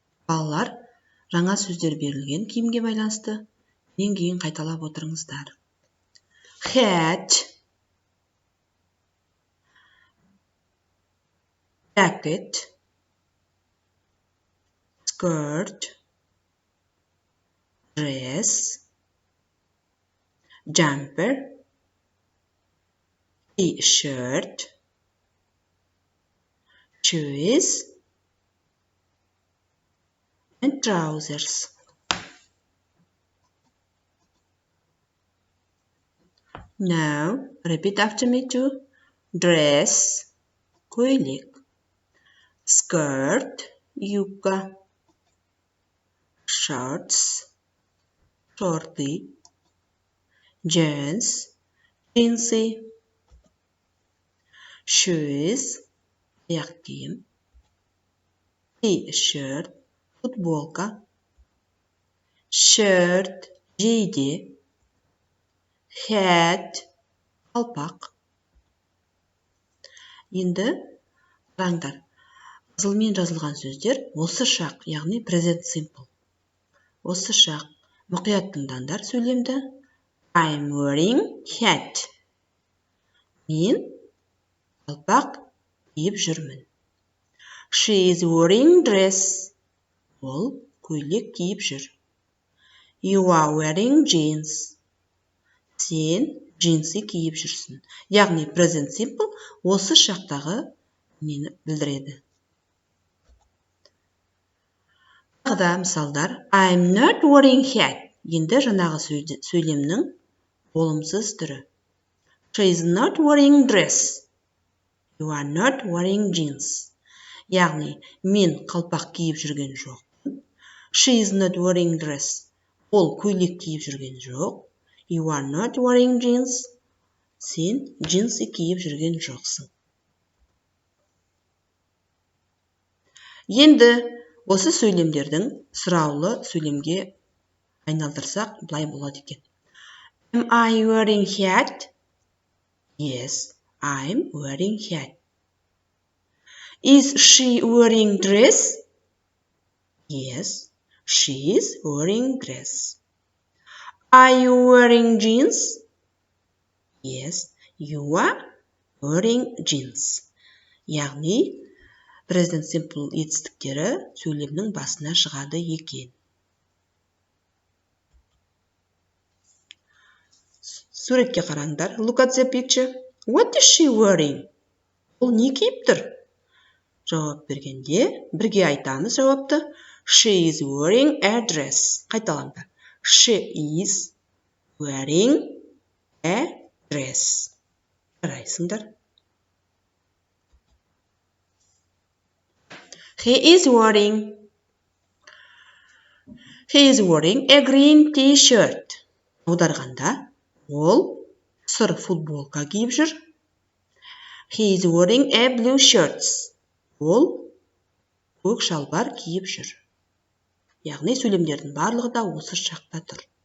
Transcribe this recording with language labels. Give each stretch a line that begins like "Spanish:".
Kazakh: Балалар, жаңа сөздер берілген киімге байланысты менен кейін қайталап отырыңыздар.
English: Hat, jacket, skirt, dress, jumper, t-shirt, shoes, and trousers. Now, repeat after me too. Dress, көйлек. Skirt, юбка. Shorts, шорты. Jeans, джинсы.
Kazakh: Shoes, аяқ киім.
English: T-shirt, футболка. Shirt, жейде. Hat, қалпақ.
Kazakh: Енді қараңдар. Қызылмен жазылған сөздер осы шақ, яғни present simple. Осы шақ. Мұқият тыңдаңдар сөйлемді.
English: I'm wearing hat.
Kazakh: Мен қалпақ киіп жүрмін.
English: She is wearing dress.
Kazakh: Ол көйлек киіп жүр.
English: You are wearing jeans.
Kazakh: Сен джинсы киіп жүрсің. Яғни present simple осы шақтағы нені білдіреді. Тағы мысалдар.
English: I'm not wearing hat.
Kazakh: Енді жаңағы сөйлемнің болымсыз түрі.
English: She is not wearing dress. You are not wearing jeans.
Kazakh: Яғни мен қалпақ киіп жүрген жоқпын.
English: She is not wearing dress.
Kazakh: Ол көйлек киіп жүрген жоқ.
English: You are not wearing jeans.
Kazakh: Сен джинсы киіп жүрген жоқсың. Енді осы сөйлемдердің сұраулы сөйлемге айналдырсақ, былай болады екен.
English: Am I wearing hat? Yes, I'm wearing hat. Is she wearing dress? Yes, she is wearing dress. Are you wearing jeans? Yes, you are wearing jeans.
Kazakh: Яғни, present simple етістіктері сөйлемнің басына шығады екен. Суретке қараңдар.
English: Look at the picture. What is she wearing?
Kazakh: Ол не киіп тұр? Жауап бергенде бірге айтамыз жауапты.
English: She is wearing a dress.
Kazakh: Қайталаңдар.
English: She is wearing a dress.
Kazakh: Қарайсыңдар.
English: He is wearing a green t-shirt.
Kazakh: Аударғанда, ол сұр футболка киіп жүр.
English: He is wearing a blue shirt.
Kazakh: Ол көк шалбар киіп жүр. Яғни сөйлемдердің барлығы да осы шақта тұр.